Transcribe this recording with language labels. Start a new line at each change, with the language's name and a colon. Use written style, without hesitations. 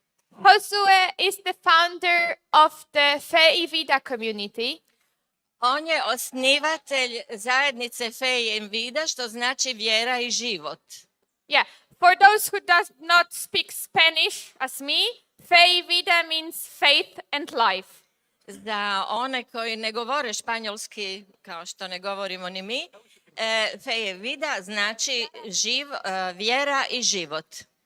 English: Josué is the founder of the Fe y Vida community.
Croatian: On je osnivatelj zajednice Fe i Vida, što znači vjera i život.
English: Yeah, for those who does not speak Spanish as me, Fe y Vida means faith and life.
Croatian: Za one koji ne govore španjolski, kao što ne govorimo ni mi, Fe i Vida znači vjera i život.